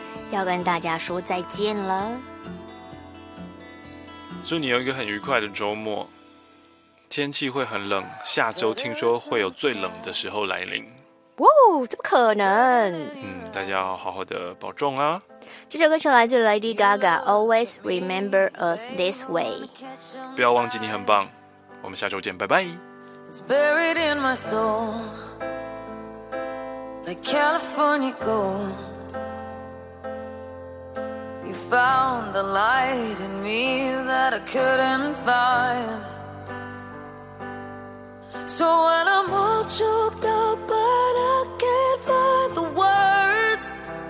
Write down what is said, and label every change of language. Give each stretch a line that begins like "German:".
Chinese: 要跟大家说再见了。祝你有一个很愉快的周末。天气会很冷，下周听说会有最冷的时候来临。哇，怎么可能？大家要好好的保重啊。这首歌曲来自 Lady Gaga， Always Remember Us This Way。不要忘记你很棒，我们下周见，拜拜。
English: It's buried in my soul Like California gold You found the light in me That I couldn't findSo when I'm all choked up but I can't find the words